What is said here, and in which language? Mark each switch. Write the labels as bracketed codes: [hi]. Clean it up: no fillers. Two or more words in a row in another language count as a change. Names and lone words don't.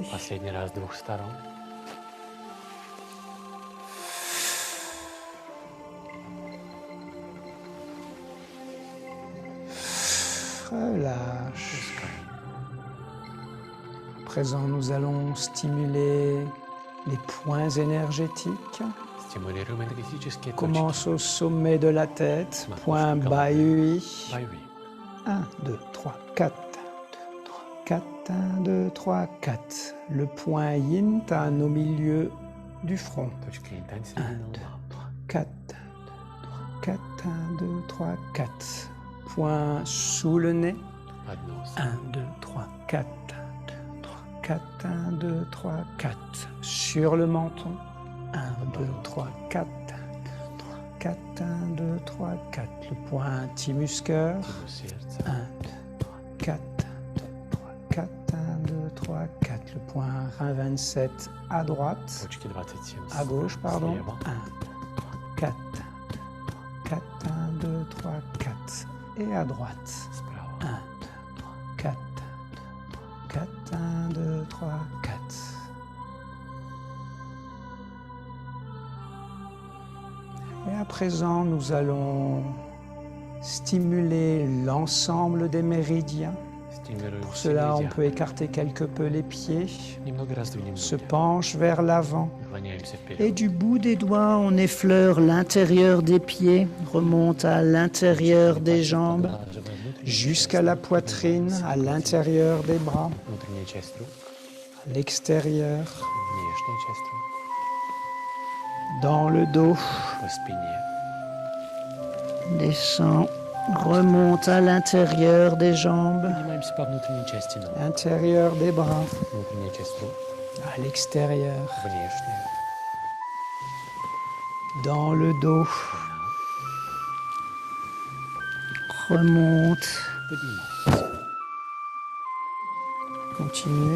[ru] Последний раз с двух сторон. [fr] Relâche. À présent, nous allons stimuler les points énergétiques. [ru] Стимулируем энергетические точки. [fr] Commence au sommet de la tête, Ma point couche Bahui. [ru] Баюи. [fr] 1, 2, 3, 4. 4, 1, 2, 3, 4. Le point Yin Tan au milieu du front. [ru] Точка Интань [fr] 1, [ru] середина [fr] 2, [ru] лба. [fr] 3, 4. 1, 2, 3, 4. Point sous le nez. [ru] Под нос. [fr] 1, 2, 3, 4. 1, 2, 3, 4. 1, 2, 3, 4. Sur le menton. 1, 2, 3, 4. 4, 1, 2, 3, 4. Le point Timuscœur. [ru] Тимус сердца. [fr] 1, 2, 3, 4. 4, 1, 2, 3, 4. Le point rein 27 à droite. [ru] Точки 27 [fr] À gauche, pardon. 1, 2, [ru] слева. [fr] 3, 4. 4, 1, 2, 3, 4. Et à droite. [ru] Справа. [fr] 1, 2, 3, 4. 4, 1, 2, 3, 4. Et à présent, nous allons stimuler l'ensemble des méridiens. [ru] Стимулируем [fr] Pour [ru] все [fr] cela, on [ru] меридианы. [fr] peut écarter quelque peu les pieds, [ru] Немного раздвинем [fr] se [ru] ноги. [fr] penche vers l'avant. [ru] Наклоняемся [fr] Et [ru] вперед. [fr] du bout des doigts, on effleure l'intérieur des pieds, remonte à l'intérieur des jambes, [ru] Поглаживаем внутреннюю [fr] jusqu'à [ru] часть [fr] la [ru] рук, [fr] poitrine, [ru] поднимаемся [fr] à [ru] к груди. [fr] l'intérieur des bras, [ru] Внутренняя часть рук, [fr] à l'extérieur, [ru] внешняя часть рук, [fr] dans le dos, [ru] по спине. [fr] descend, remonte à l'intérieur des jambes, [ru] Поднимаемся по внутренней части ног. [fr] l'intérieur des bras, [ru] Внутренняя часть рук, [fr] à l'extérieur, [ru] внешняя. [fr] dans le dos, remonte, [ru] Поднимаемся. [fr] continuez.